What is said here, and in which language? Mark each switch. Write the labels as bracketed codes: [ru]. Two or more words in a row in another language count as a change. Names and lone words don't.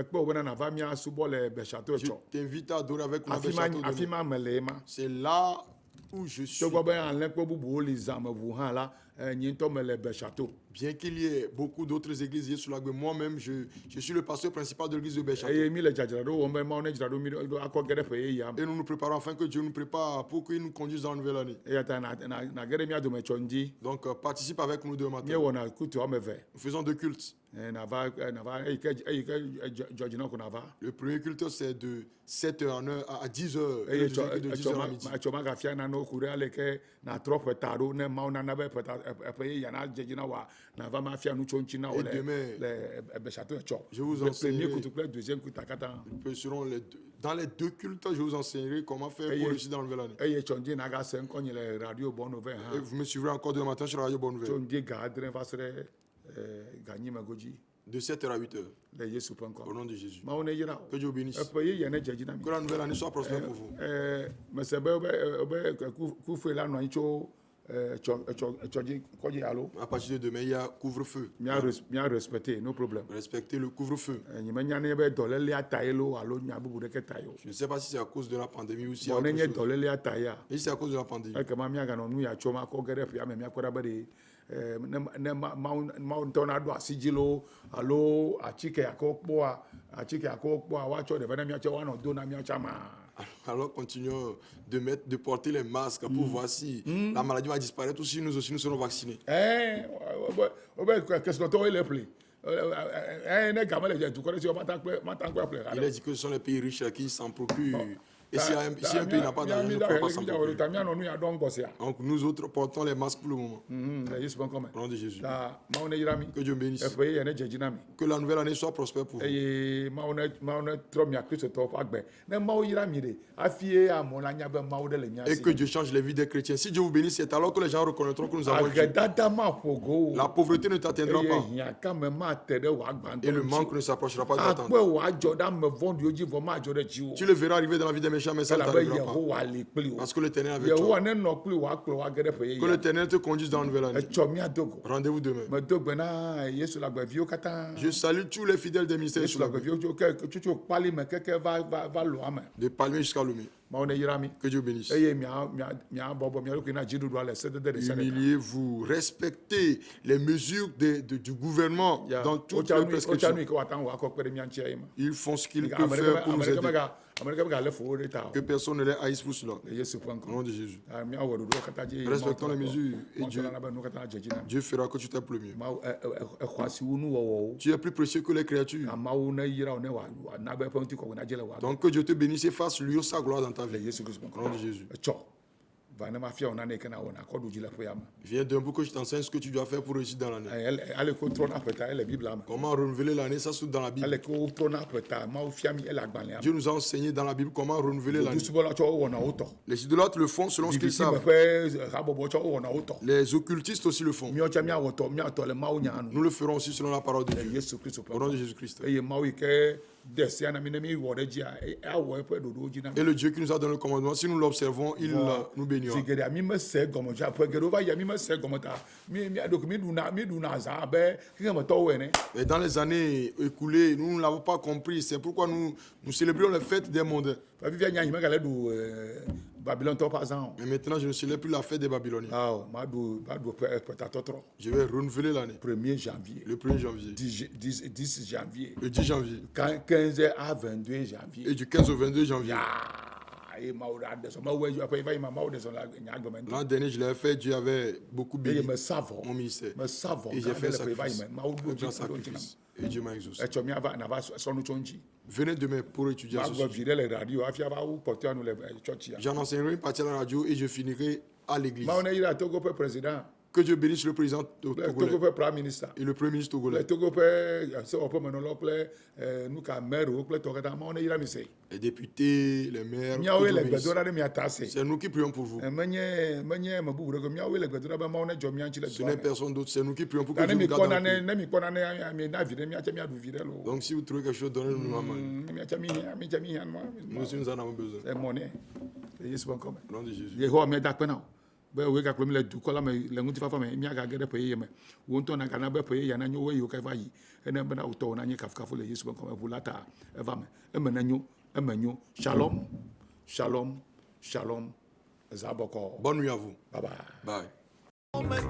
[fr] Je t'invite à adorer avec nous. C'est là où je suis. [ee] nyintɔ me le Bechâteau. [fr] Bien qu'il y ait beaucoup d'autres églises ici sur la Gué, moi-même, je suis le pasteur principal de l'église de Bechâteau. [ee] Eye mi le dzadzraɖo wɔm be Mawu ne dzra ɖo mi ɖo akɔ ge ɖe ƒe yeyea me. [fr] Et nous nous préparons afin que Dieu nous prépare pour qu'il nous conduise dans la nouvelle année. [ee] Eya ta na ge ɖe mía dome tsɔ ŋdi. [fr] Donc, participe avec nous demain matin. [ee] Míewɔna kutu wɔme eve. [fr] Nous faisons 2 cultes. [ee] Nava eyi ke dzɔdzinɔ ko nava. [fr] Le premier culte, c'est de 7h à 10h. [ee] Eye [fr] Et de 10h à midi. [ee] etsɔ magafia nanewo ku ɖe ale ke natrɔ ƒe ta ɖo ne Mawu nana be ƒe yeyea nadze dzi na woa nava mafia nu tso ŋuti na wo [fr] Et [ee] le [fr] demain, [ee] Bechâteau etsɔ. [fr] je vous [ee] Le [fr] enseigne- [ee] premier kutu kple deuxième kutu katã. [fr] Dans les 2 cultes, je vous enseignerai comment faire pour réussir dans la nouvelle année. [ee] Eye tsɔ ŋdi naga se ŋkɔ nye le radio Bonne Nouvelle [fr] Et [ee] hã. [fr] vous me suivrez encore demain matin sur la radio Bonne [ee] Tso [fr] Nouvelle. [ee] ŋdi ga adre va se ɖe ga nyime godzi [fr] De 7h à 8h. [ee] le Yesu ƒe [fr] Au [ee] ŋkɔ. [fr] nom de Jésus. [ee] Mawu ne yra [fr] Que [ee] o. [fr] Dieu vous bénisse. [ee] Eƒe yeye ne dze dzi na mi. [fr] Que la nouvelle année soit prospère pour vous. [ee] Mese be kufue la nɔ anyi tso etsɔdzi kɔdzi alo. [fr] À partir de demain, il y a couvre-feu. [ee] Mía respecte [en] no problem. [fr] Respectez le couvre-feu. [ee] Nyimenya ne be dɔlélia ta ye lo alo nya bubu ɖeke ta ye o. [fr] Je ne sais pas si c'est à cause de la pandémie ou si c'est [ee] Bɔn ne [fr] autre [ee] nye [fr] chose. [ee] dɔlélia ta yea. [fr] Et si c'est à cause de la pandémie. [ee] Ekema míaganɔ nu ya tso ma kɔ ge ɖe ƒea me míakpɔ ɖa be ɖe ne Mawu ŋutɔ naɖo asi dzi lo alo atike yakɔ kpɔa woatsɔ ɖe be ne míatsɔ woanɔ do na míatsɔ ma. [fr] Alors continuons de porter les masques pour voir si la maladie va disparaître ou si nous aussi nous serons vaccinés. [ee] Wobe kesinɔtɔwo le ƒle. Ne game le dukɔ ɖe si wo mata ŋkpe ƒle. [fr] Il a dit que ce sont les pays riches qui s'en procurent. Et si un pays n'a pas d'argent, il ne peut pas s'en procurer. [ee] Míanɔ nu ya ɖɔ ŋgɔsia. [fr] Donc nous autres portons les masques pour le moment. [ee] Le Yesu ƒe ŋkɔ me. [fr] Au nom de Jésus. [ee] Ta Mawu ne yra mi. [fr] Que Dieu bénisse. [ee] Eƒe yeye ne dze dzi na mi. [fr] Que la nouvelle année soit prospère pour vous. [ee] Eye Mawu ne trɔ mia kristotɔwo ƒe agbe. Ne Mawu yra mi ɖe hafi ye amewo la nya be Mawu ɖe le mia [fr] Et [ee] si. [fr] que Dieu change les vies des chrétiens. Si Dieu vous bénisse, c'est alors que les gens reconnaîtront que nous avons Dieu. [ee] Agedada ma ƒo go. [fr] La pauvreté ne t'atteindra [ee] Eye [fr] pas. [ee] hiãkame ma te ɖe wò agbãtɔ [fr] Et le [ee] ŋuti. [fr] manque ne s'approchera pas de ta [ee] Akpɔ [fr] tente. [ee] wò adzɔ ɖe ame vɔ̃ɖiwo dzi vɔ ma adzɔ ɖe dziwò. [fr] Tu le verras arriver dans la vie des méchants, mais ça ne [ee] Elabe [fr] t'arrivera pas. [ee] Yehowa li kpli wo. [fr] Parce que l'Éternel est avec toi. [ee] Yehowa ne nɔ kpli wo akplɔ wo age ɖe ƒe [fr] Que [ee] yeye. [fr] l'Éternel te conduise dans la nouvelle année. [ee] Etsɔ mía dogo. [fr] Rendez-vous demain. [ee] Medo gbe na Yesu la gbeviwo katã. [fr] Je salue tous les fidèles des ministères [ee] Yesu [fr] sur la la vie. [ee] gbeviwo tso kpali me keke va loa me. [fr] De Palmier jusqu'à Lomé. [ee] Mawu ne yra mi. [fr] Que Dieu bénisse. [ee] Eye mia bɔbɔ mia ɖokui na dziɖuɖua le sedede ɖe se ɖeka. [fr] Humiliez-vous, respectez les mesures du gouvernement dans toutes les [ee] Wotsa [fr] prescriptions. [ee] nu yi ke woata ŋu akɔ kpe ɖe mía ŋuti ye me. [fr] Ils font ce qu'ils [ee] Ame [fr] peuvent faire pour nous aider. [ee] ɖeke mega le fo wo ɖe ta o. [fr] Que personne ne les haïsse pour cela. [ee] Le Yesu ƒe [fr] Au [ee] ŋkɔ. [fr] nom de Jésus. [ee] Míawɔ ɖoɖowo katã dzi. [fr] Respectons les mesures et Dieu- Dieu. [ee] Be nu katã dze dzi na mi. [fr] Dieu fera que tu t'aimes le mieux. [ee] Mawu exɔ asi wu nuwɔwɔwo. [fr] Tu es plus précieux que les créatures. [ee] Amawo ne yra wo ne wòana be eƒe ŋutikɔkɔe nadze le wòa gbɔ. [fr] Donc que Dieu te bénisse et fasse lui sa gloire dans ta [ee] Le [fr] vie. [ee] Yesu Kristu ƒe [fr] Au nom de [ee] ŋkɔ. [fr] Jésus. [ee] Etsɔ va ne mafia wo nane yi ke na wɔna kɔ ɖu dzi le ƒea me. [fr] Viens d'un bout que je t'enseigne ce que tu dois faire pour réussir dans l'année. [ee] Ale ko trɔna ƒeta ele Biblia me. Comment renouveler l'année, ça se trouve dans la Bible. Ale ko trɔna ƒeta Mawu fia mi ele agbalẽa me. [fr] Dieu nous a enseigné dans la Bible comment renouveler l'année. [ee] Dusubɔla tsɔ wo wɔna wo tɔ. [fr] Les idolâtres le font selon ce qu'ils [ee] Bibisi me [fr] savent. [ee] ƒe habɔbɔ tsɔ wo wɔna wo tɔ. [fr] Les occultistes aussi le font. [ee] Míawo tsɛ míatɔ le Mawu nya nu. [fr] Nous le ferons aussi selon la parole de [ee] Le [fr] Dieu. [ee] Yesu Kristu ƒe [fr] Au nom de [ee] ŋkɔ. [fr] Jésus-Christ. [ee] Eye Mawu yi ke de sia na mi ne mi wɔ ɖe dzia awɔ eƒe ɖoɖowo dzi na mi. [fr] Et le Dieu qui nous a donné le commandement, si nous l'observons, il nous bénira. [ee] Si geɖea mi me se gɔme dzi ƒe geɖewo va yia mi me se gɔme ta mi ɖuna zã abe kekemetɔwo ene. [fr] Et dans les années écoulées, nous ne l'avons pas compris. C'est pourquoi nous célébrions les fêtes des mondains. [ee] Fifia nya yi megale ɖu Babilontɔwo ƒe azã o. [fr] Mais maintenant, je ne célèbre plus la fête des Babyloniens. [ee] Awɔ maɖu ƒetatɔtrɔ. [fr] Je vais renouveler l'année. 1er janvier. Le 1er janvier. 10 janvier. Le 10 janvier. 15 à 22 janvier. Et du 15 au 22 janvier. [ee] Eye Mawu ɖe adesɔ Mawu eƒe va yi ma Mawu desɔ le nya agbe me ŋutɔ. [fr] L'an dernier, je l'avais fait. Dieu avait beaucoup béni [ee] Eye me sa vɔ. [fr] mon ministère. [ee] Me sa vɔ. [fr] Et j'ai fait un [ee] le ƒe va yi [fr] sacrifice. [ee] me Mawu [fr] Un [ee] ɖo [fr] grand [ee] dzi ɖo dzi na [fr] sacrifice. Et Dieu m'a exaucé. [ee] me. Etsɔ miava nava sɔnu tso ŋuti. [fr] Venez demain pour étudier à ce [ee] Magblɔ [fr] sujet. [ee] vi ɖe le radio hafi ava wu kpɔtɔa nu le tsɔtsia. [fr] J'en enseignerai une partie à la radio et je finirai à l'église. [ee] Mawu ne yra Togo ƒe président [fr] Que Dieu bénisse le président [ee] kple [fr] togolais [ee] Togo ƒe [en] prime minister [fr] et le premier ministre [ee] kple [fr] togolais. [ee] Togo ƒe sewɔƒemenɔlawo kple nuka mɛriwo kple tɔ katã Mawu ne yra mi se. [fr] Les députés, les maires. [ee] Míawoe [fr] que Dieu [ee] le [fr] bénisse. [ee] gbedo ɖa ɖe mia ta se. [fr] C'est nous qui prions pour vous. [ee] Menye me bubu ɖe ko míawoe le gbedo ɖa be Mawu ne dzɔ mía ŋuti le [fr] Ce [ee] dua [fr] n'est [ee] me. [fr] personne d'autre. C'est nous qui prions pour que [ee] Ta [fr] Dieu [ee] ne mi [fr] nous [ee] kpɔ [fr] garde dans le [ee] nane [fr] pays. [ee] ne mi kpɔ nane mi na vi ɖe míatsɛ míaɖu vi ɖe lo. [fr] Donc si vous trouvez quelque chose, donnez-nous la main. [ee] Míatsɛ mi hiã [fr] Nous aussi, nous en avons besoin. [ee] c'est mɔnɛ le Yesu ƒe ŋkɔ me. [fr] Au nom de Jésus. [ee] Yehowa míada kpe na o be woe gakplɔ mi le dukɔ la me le ŋutifafa me míagage ɖe ƒe yeye me wo ŋutɔ nagana be ƒe yeye nanyo wo yiwo ke va yi ene bena wotɔwo nanye kafukafu le Yesu ƒe ŋkɔ me ʋu la ta eva me eme nenyo eme nyo [he] shalom shalom shalom [ee] zabɔkɔ [fr] Bonne nuit à vous. [en] bye bye. Bye.